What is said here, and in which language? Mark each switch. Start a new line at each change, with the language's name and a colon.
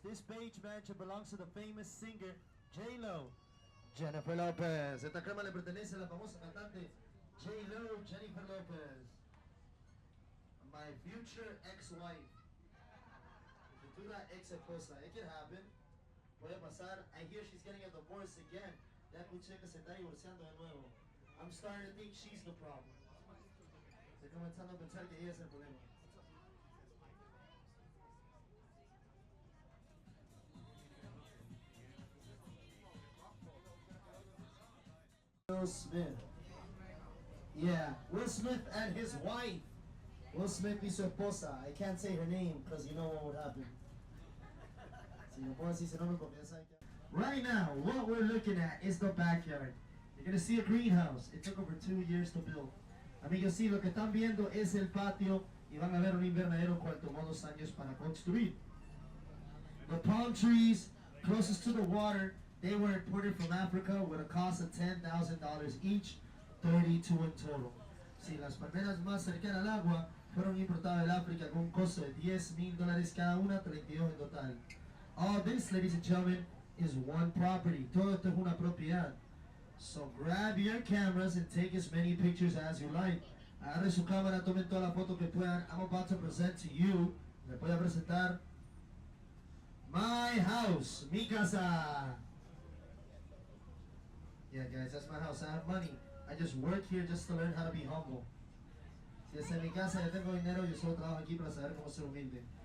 English: This beige mansion belongs to the famous singer J-Lo, Jennifer Lopez.
Spanish: Esta crema le pertenece a la famosa cantante J-Lo, Jennifer Lopez.
English: My future ex-wife.
Spanish: Futura ex-esposa.
English: It can happen.
Spanish: Puede pasar.
English: I hear she's getting a divorce again.
Spanish: Ya escuché que se está divorciando de nuevo.
English: I'm starting to think she's the problem.
Spanish: Estoy comenzando a pensar que ella es el problema.
English: Will Smith. Yeah, Will Smith and his wife.
Spanish: Will Smith y su esposa.
English: I can't say her name because you know what would happen.
Spanish: Si no puedo decir su nombre porque ya saben que...
English: Right now, what we're looking at is the backyard. You're going to see a greenhouse. It took over 2 years to build.
Spanish: Amigos, sí, lo que están viendo es el patio y van a ver un invernadero cual tomó 2 años para construir.
English: The palm trees closest to the water, they were imported from Africa with a cost of $10,000 each, 32 in total.
Spanish: Sí, las palmeras más cercanas al agua fueron importadas del África con un costo de $10,000 cada una, 32 en total.
English: All this, ladies and gentlemen, is one property.
Spanish: Todo esto es una propiedad.
English: So grab your cameras and take as many pictures as you like.
Spanish: Agarre su cámara, tomen todas las fotos que puedan.
English: I'm about to present to you.
Spanish: Les voy a presentar
English: my house,
Spanish: mi casa.
English: Yeah, guys, that's my house. I have money. I just work here just to learn how to be humble.
Spanish: Si es en mi casa, yo tengo dinero, yo solo trabajo aquí para saber cómo ser humilde.